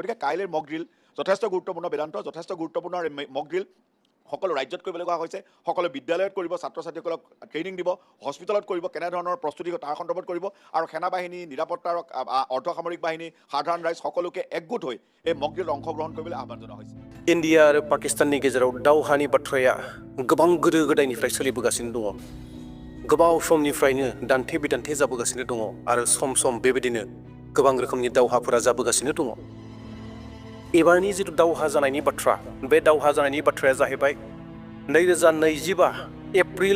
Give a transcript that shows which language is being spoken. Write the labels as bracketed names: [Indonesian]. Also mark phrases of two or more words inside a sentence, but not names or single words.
[Assamese] গতিকে কাইলৈৰ মক ড্ৰিল যথেষ্ট গুৰুত্বপূৰ্ণ, বেদান্ত যথেষ্ট গুৰুত্বপূৰ্ণ মক ড্ৰিল সকলো ৰাজ্যত কৰিবলৈ কোৱা হৈছে। সকলো বিদ্যালয়ত কৰিব, ছাত্ৰ ছাত্ৰীসকলক ট্ৰেইনিং দিব, হস্পিটেলত কৰিব, কেনেধৰণৰ প্ৰস্তুতি তাৰ সন্দৰ্ভত কৰিব, আৰু সেনাবাহিনী, নিৰাপত্তাৰ অৰ্ধসামৰিক বাহিনী, সাধাৰণ ৰাইজ সকলোকে একগোট হৈ এই মক ড্ৰিলত অংশগ্ৰহণ কৰিবলৈ আহ্বান জনোৱা হৈছে। [Bodo] ইণ্ডিয়া আৰু পাকিস্তাननि गेजेराव दावहानि बाथ्राया गोबां गोदो गोदायनिफ्राय सोलिबोगासिनो दङ। गोबाव समनिफ्रायनो दान्थे बिदान्थे जाबोगासिनो दङ, आरो सम सम बेबायदिनो गोबां रोखोमनि दावहाफोरा जाबोगासिनो दङ। एबारनि जिथु दावहा जानायनि बाथ्रा, बे दावहा जानायनि बाथ्राया जाहैबाय 2025 एप्रिल